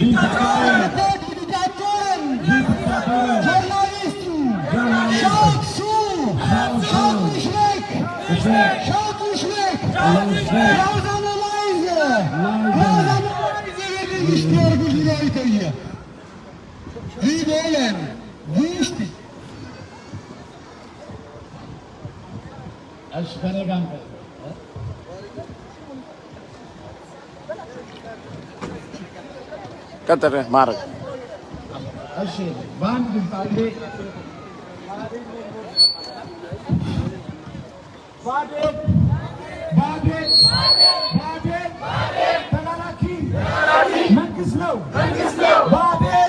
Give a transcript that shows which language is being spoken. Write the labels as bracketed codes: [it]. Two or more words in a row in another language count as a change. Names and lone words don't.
[de] Journalisten, schaut zu! Schaut nicht weg! Schaut nicht weg! Grausame Weise werden gestorben, die Leute hier. Wir wollen nicht... [am] ቀጥል ማረግ እሺ ባንድ ባንዴ ባዴ ተላላኪ መንግስት ነው ባዴ